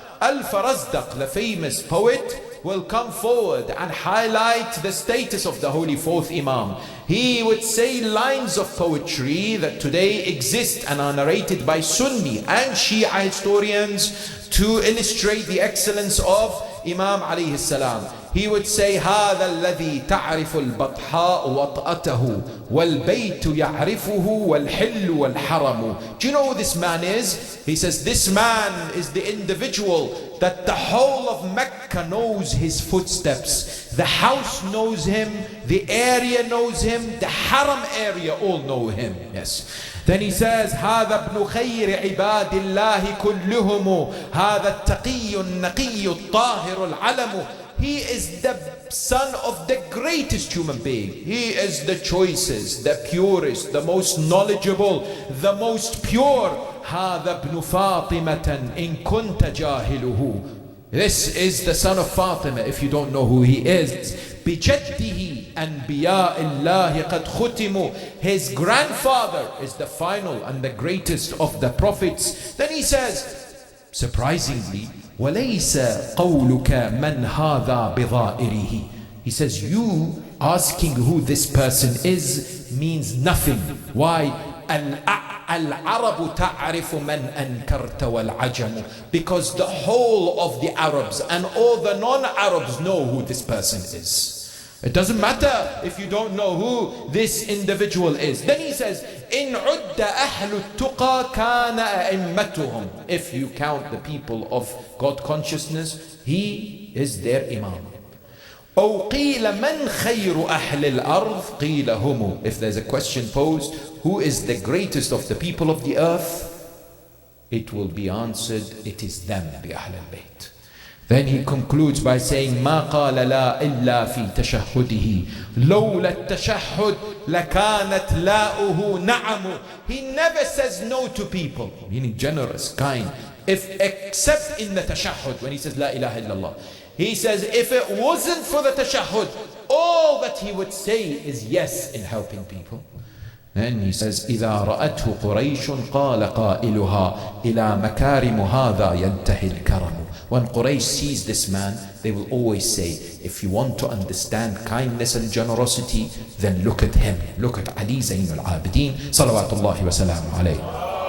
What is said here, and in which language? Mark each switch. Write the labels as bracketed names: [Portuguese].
[English] Al-Farazdaq, the famous poet, will come forward and highlight the status of the holy fourth Imam. He would say lines of poetry that today exist and are narrated by Sunni and Shia historians to illustrate the excellence of Imam alayhi salam. He would say, [Arabic] هذا الذي تعرف البطحاء وطأته والبيت يعرفه والحل والحرم. [English] Do you know who this man is? He says, this man is the individual that the whole of Mecca knows his footsteps. The house knows him, the area knows him, the haram area all know him. Yes. Then he says, [Arabic] هذا ابن خير عباد الله كلهم هذا التقي النقي الطاهر العلم. [English] He is the son of the greatest human being. He is the choicest, the purest, the most knowledgeable, the most pure. [Arabic] هذا ابن فاطمة إن كنت جاهله. [English] This is the son of Fatima if you don't know who he is. [Arabic] بجده أنبياء الله قد ختموا. [English] His grandfather is the final and the greatest of the prophets. Then he says, surprisingly, [Arabic] وليس قولك من هذا بظائره. [English] He says, you asking who this person is means nothing. Why? [Arabic] العرب تعرف من أنكرت والعجم. [English] Because the whole of the Arabs and all the non-Arabs know who this person is. It doesn't matter if you don't know who this individual is. Then he says, [Arabic] إن عد أهل التقى كان أئمتهم. [English] If you count the people of God consciousness, he is their Imam. [Arabic] أو قيل من خير أهل الأرض قيل هم. [English] If there's a question posed, who is the greatest of the people of the earth? It will be answered, it is them, the Ahl al-Bayt. Then he concludes by saying, [Arabic] ما قال لا إلا في تشهده لولا التشهد لكانت لاؤه نعم. [English] He never says no to people, meaning generous, kind, except in the tashahhud, when he says La ilaha illallah. He says if it wasn't for the tashahhud, all that he would say is yes in helping people. And he says, [Arabic] إذا رأته قريش قال قائلها إلى مكارم هذا ينتهي الكرم. [English] When Quraysh sees this man, they will always say, if you want to understand kindness and generosity, then look at him. Look at Ali Zayn al-Abidin, salawatullahi wa salamu alayhi.